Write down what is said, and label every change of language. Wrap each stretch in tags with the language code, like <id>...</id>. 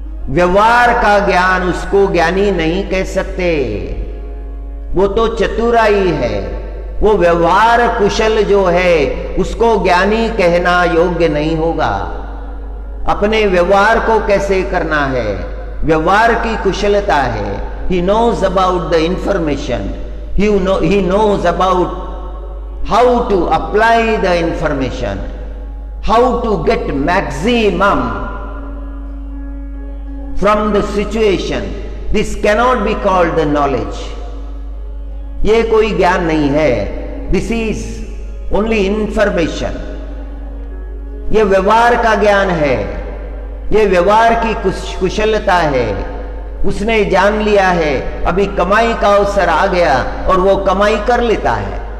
<hi>व्यवहार का ज्ञान उसको ज्ञानी नहीं कह सकते, वो तो चतुराई है। वो व्यवहार कुशल जो है उसको ज्ञानी कहना योग्य नहीं होगा। अपने व्यवहार को कैसे करना है, व्यवहार की कुशलता है।</hi> <en>He knows about the information. He knows about how to apply the information, how to get maximum from the situation. This cannot be called the knowledge.</en> <hi>ये कोई ज्ञान नहीं है,</hi> <en>This is only information.</en> <hi>ये व्यवहार का ज्ञान है, ये व्यवहार की कुशलता है। उसने जान लिया है, अभी कमाई का अवसर आ गया और वो कमाई कर लेता है।</hi>